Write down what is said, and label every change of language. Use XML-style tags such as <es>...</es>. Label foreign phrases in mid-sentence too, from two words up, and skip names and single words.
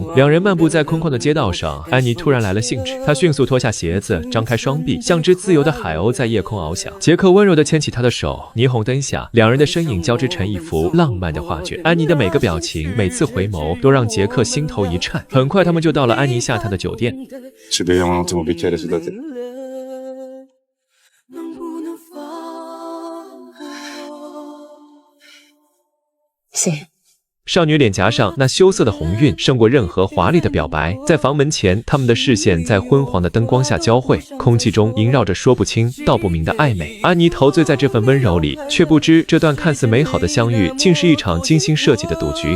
<zh>两人漫步在空旷的街道上，安妮突然来了兴致，她迅速脱下鞋子，张开双臂，像只自由的海鸥在夜空翱翔。杰克温柔地牵起她的手，霓虹灯下，两人的身影交织成一幅浪漫的画卷。安妮的每个表情，每次回眸，都让杰克心头一颤。很快，他们就到了安妮下榻的酒店。</zh> <it>Ci beviamo un attimo un bicchiere su da te. Sì.</it> <zh>少女脸颊上那羞涩的红晕胜过任何华丽的表白。在房门前，他们的视线在昏黄的灯光下交汇，空气中萦绕着说不清道不明的暧昧。安妮陶醉在这份温柔里，却不知这段看似美好的相遇竟是一场精心设计的赌局。</zh>